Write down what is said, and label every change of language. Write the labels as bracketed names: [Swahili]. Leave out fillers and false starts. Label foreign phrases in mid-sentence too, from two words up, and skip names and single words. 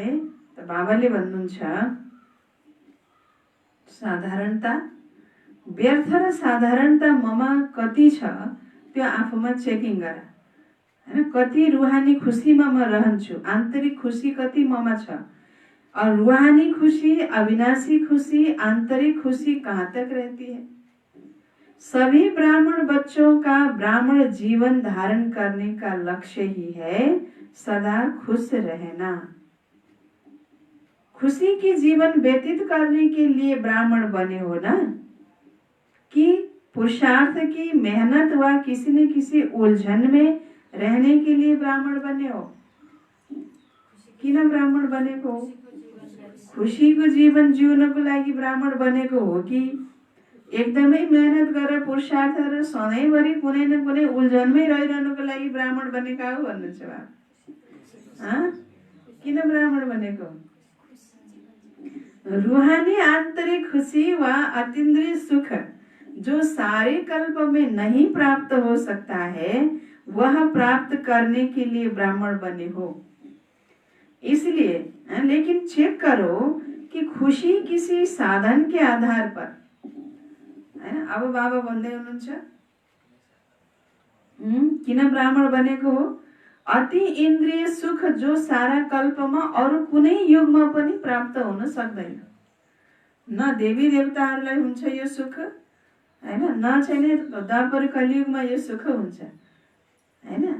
[Nepali] त बाबाले भन्नुहुन्छ साधारणता, व्यर्थ र साधारणता ममा कति छ त्यो आफूमा चेकिङ गर हैन। कति रुहानी खुसीमा म रहन्छु, आन्तरिक खुसी कति ममा छ, [Hindi] और रुहानी खुशी, अविनाशी खुशी, आंतरिक खुशी कहाँ तक रहती है। सभी ब्राह्मण बच्चों का ब्राह्मण जीवन धारण करने का लक्ष्य ही है सदा खुश रहना। खुशी की जीवन व्यतीत करने के लिए ब्राह्मण बने हो ना, कि पुरुषार्थ की मेहनत व किसी न किसी उलझन में रहने के लिए ब्राह्मण बने हो। [Nepali] किन ब्राह्मण बनेको हो? खुशीको जीवन जिउनको लागि ब्राह्मण बनेको हो कि एकदमै मेहनत गरेर पुरुषार्थ र सधैँभरि कुनै न कुनै उलझनमै रहिरहनुको लागि ब्राह्मण बनेका हो भन्नुहुन्छ बा? किन ब्राह्मण बनेको? [Hindi] रूहानी आंतरिक खुशी व अतीन्द्रिय सुख जो सारे कल्प में नहीं प्राप्त हो सकता है, वह प्राप्त करने के लिए ब्राह्मण बने हो। इसलिए लेकिन चेक करो कि खुशी किसी साधन के आधार पर हैन। [Nepali] अब बाबा भन्दै हुनुहुन्छ किन ब्राह्मण बनेको हो? अति इन्द्रिय सुख जो सारा कल्पमा अरु कुनै युगमा पनि प्राप्त हुन सक्दैन। न देवी देवताहरूलाई हुन्छ यो सुख हैन, न चाहिँ द्वापर कलियुगमा यो सुख हुन्छ हैन।